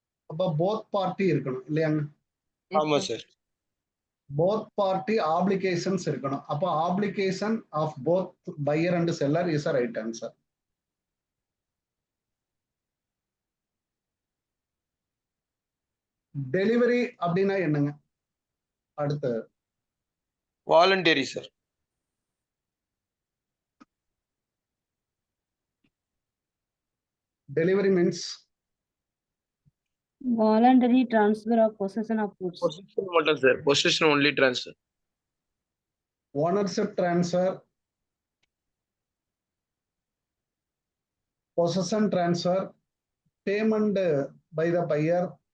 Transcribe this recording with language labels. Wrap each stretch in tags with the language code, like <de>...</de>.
<ta>அப்ப both party இருக்கணும் இல்லையாங்க? ஆமா சார்.</ta> <en>Both party obligations</en> <ta>இருக்கணும். அப்ப</ta> <en>obligation of both buyer and seller is a right answer.</en> <ta>Delivery அப்படின்னா என்னங்க? அடுத்து</ta> <en>Voluntary sir. Delivery means Voluntary transfer of possession of goods. Position</en> <ta>மட்டும்</ta> <en>Sir. Position only transfer. Ownership transfer, possession transfer, payment by the buyer.</en>